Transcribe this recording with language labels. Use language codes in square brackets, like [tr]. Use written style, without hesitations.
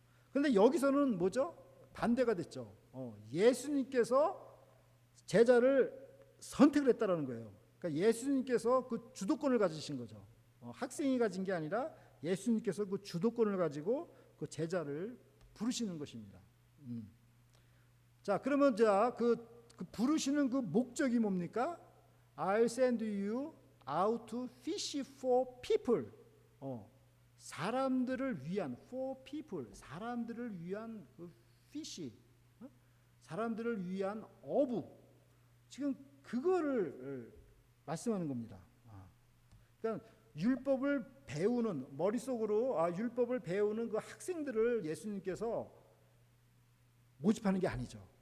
[ko] 그런데 여기서는 뭐죠? 반대가 됐죠. 예수님께서 제자를 선택을 했다라는 거예요. 그러니까 예수님께서 그 주도권을 가지신 거죠. 학생이 가진 게 아니라 예수님께서 그 주도권을 가지고 그 제자를 부르시는 것입니다. 자, 그러면 그 부르시는 그 목적이 뭡니까? [en] I'll send you out to fish for people. [ko] 사람들을 위한 for people, 사람들을 위한 그 fish, 사람들을 위한 어부. 지금 그거를 말씀하는 겁니다. 그러니까 율법을 배우는 머릿속으로 율법을 배우는 그 학생들을 예수님께서 모집하는 게 아니죠.